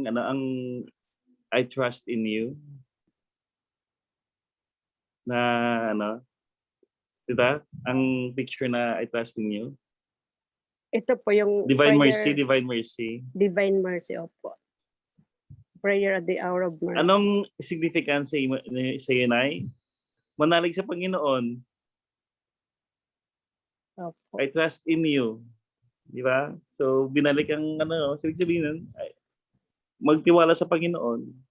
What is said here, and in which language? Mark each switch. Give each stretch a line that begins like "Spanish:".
English: ang I trust in you
Filipino: na diba?
English: Ang picture na I trust in you.
Filipino: Ito po yung
English: Divine prayer, mercy. Divine mercy, opo. Prayer at the hour of mercy.
Filipino: Anong significance sa iyo, Nay? Manalig sa Panginoon. Opo.
English: I trust in you.
Filipino: Di ba? So, binalik ang ibig sabihin nun, magtiwala sa Panginoon.